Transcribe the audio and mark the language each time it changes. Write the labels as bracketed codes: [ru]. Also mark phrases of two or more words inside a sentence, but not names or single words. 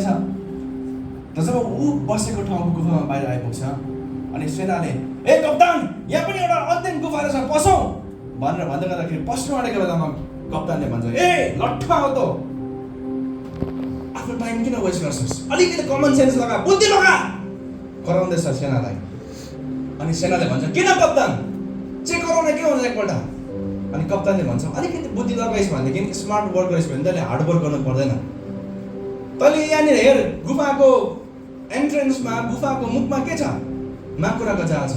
[ne] त जब ऊ बसेको ठाउँको गुफामा बाहिर आइपुग्छ अनि सेनाले ए कप्तान यहाँ पनि एउटा अन्तिम गुफा रहेछ पसौँ भनेर भन्दै गर्दाखेरि पस्नु आँटेको बेलामा कप्तानले भन्छ ए लट्ठा हो त, आफ्नो टाइम किन वेस्ट गर्छस्, अलिकति [en] common sense [ne] लगा, बुद्धि लगा कराउँदैछ सेनालाई। अनि सेनाले भन्छ किन कप्तान चेक गराउन के हुन्छ एकपल्ट। अनि कप्तानले भन्छ अलिकति बुद्धि लगाइस् भनेदेखि [en] smart work [ne] गरिस् भने तैँले [en] hard work [ne] गर्नु पर्दैन। तैँले यहाँनिर हेर गुफाको एन्ट्रेन्समा गुफाको मुखमा के छ, माकुराको जाल छ।